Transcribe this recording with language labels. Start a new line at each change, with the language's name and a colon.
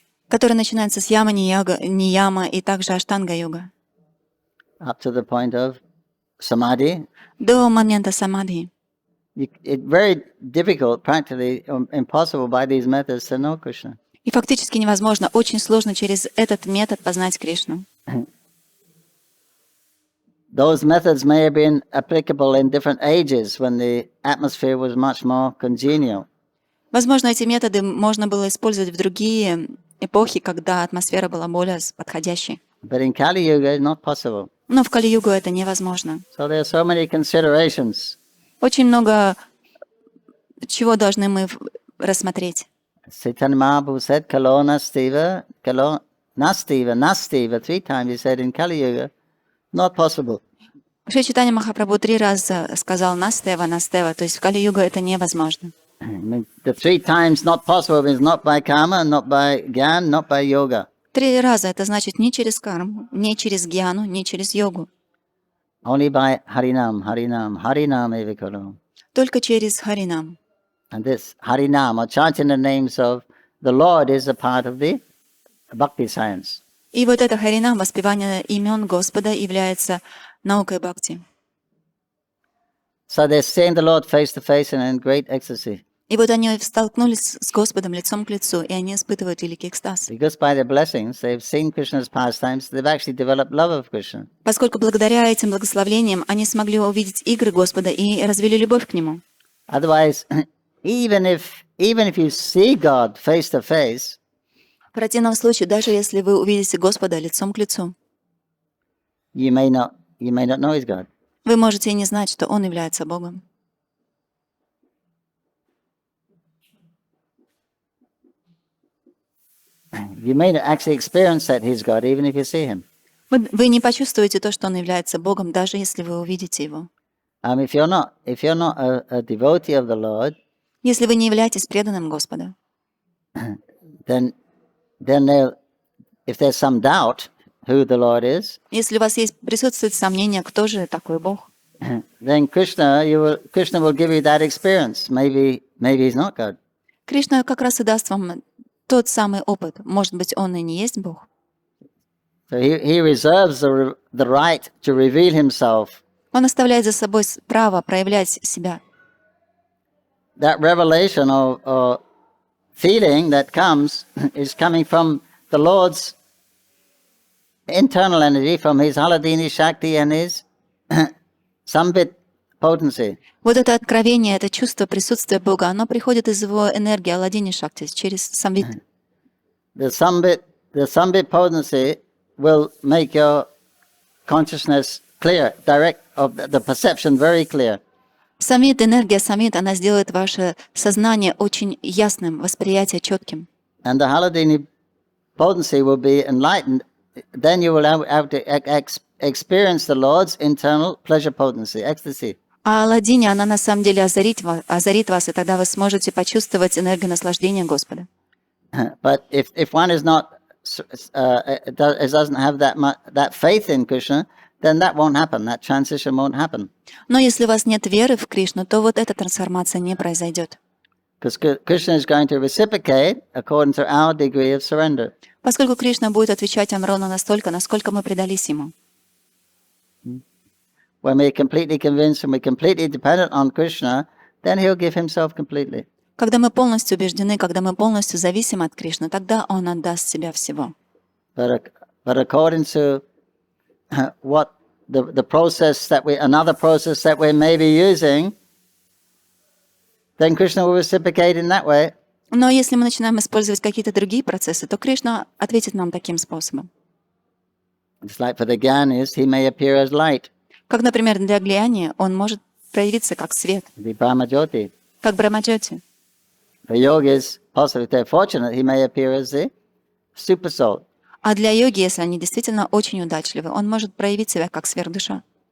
Russian: Который начинается с яма, нияма и также аштанга-йога.
English: Up to the point of samadhi.
Russian: До момента самадхи.
English: It's very difficult, practically impossible by these methods to know Krishna.
Russian: И фактически невозможно, очень сложно через этот метод познать Кришну.
English: Those methods may have been applicable in different ages when the atmosphere was much more congenial.
Russian: Возможно, эти методы можно было использовать в другие эпохи, когда атмосфера была более подходящей.
English: But in Kali Yuga, it's not possible.
Russian: Но в Кали-югу это невозможно.
English: So there are so many considerations.
Russian: Очень много чего должны мы рассмотреть.
English: Caitanya-charitamrita said, "Kalona stiva, Nastiva, Nastiva, 3 times he said in Kali Yuga, not possible.
Russian: Шри Чайтанья Махапрабху 3 раза сказал «Настева, Настева», то есть в Кали-югу это невозможно.
English: The 3 times not possible means not by karma, not by gyan, not by yoga.
Russian: 3 раза это значит не через карму, не через гьяну, не через йогу.
English: Only by Harinam, Harinam, Harinam eva karo.
Russian: Только через Харинам.
English: And this Harinam, or chanting the names of the Lord, is a part of the bhakti science.
Russian: И вот это Харинам, воспевание имен Господа, является наукой бхакти.
English: So they're seeing the Lord face to face and in great ecstasy.
Russian: И вот они столкнулись с Господом лицом к лицу, и они испытывают великий экстаз.
English: Because by their blessings, they've seen Krishna's pastimes, they've actually developed love of Krishna.
Russian: Поскольку благодаря этим благословлениям они смогли увидеть игры Господа и развили любовь к Нему.
English: Otherwise, even if you see God face to face,
Russian: В противном случае, даже если вы увидите Господа лицом к лицу,
English: you may not know He's God.
Russian: вы можете и не знать, что Он является Богом.
English: You may not actually experience that He's God, even if you see Him.
Russian: Вы не почувствуете то, что Он является Богом, даже если вы увидите Его.
English: If you're not a devotee of the Lord,
Russian: Если вы не являетесь преданным Господа,
English: then if there's some doubt who the Lord is,
Russian: если у вас присутствует сомнение, кто же такой Бог,
English: then Krishna will give you that experience. Maybe He's not God.
Russian: Кришна как раз и даст вам тот самый опыт. Может быть, Он и не есть Бог.
English: So he reserves the right to reveal Himself.
Russian: Он оставляет за собой право проявлять себя.
English: That revelation or feeling that comes is coming from the Lord's internal energy, from His Haladini Shakti and His Sambit potency.
Russian: Вот это откровение, это чувство присутствия Бога, оно приходит из Его энергии, Аладдини Шакти, через самвит.
English: The Sambit potency will make your consciousness clear, direct, of the perception very clear.
Russian: Самвит, энергия самвит, она сделает ваше сознание очень ясным, восприятие четким.
English: And the Haladini potency will be enlightened. Then you will have to experience the Lord's internal pleasure potency, ecstasy.
Russian: А Аладдини, она на самом деле озарит вас, и тогда вы сможете почувствовать энергию наслаждения Господа.
English: But if one is not doesn't have that faith in Krishna, then that won't happen. That transition won't happen.
Russian: Но если у вас нет веры в Кришну, то вот эта трансформация не произойдет.
English: Because Krishna is going to reciprocate according to our degree of surrender.
Russian: Поскольку Кришна будет отвечать нам ровно настолько, насколько мы предались Ему.
English: When we're completely convinced and we're completely dependent on Krishna, then He'll give Himself completely.
Russian: Когда мы полностью убеждены, когда мы полностью зависим от Кришны, тогда Он отдаст себя всего.
English: But according to what the process another process that we may be using, then Krishna will reciprocate in that way.
Russian: Но если мы начинаем использовать какие-то другие процессы, то Кришна ответит нам таким способом.
English: It's like for the Gyanis, He may appear as light.
Russian: Как, например, для Глияни он может проявиться как свет,
English: The Brahmajyoti.
Russian: как Брахмаджоти.
English: For yogis, possibly if they're fortunate, He may appear as the super soul.
Russian: А для йоги, если они действительно очень удачливы, он может проявить себя как сверхдуша.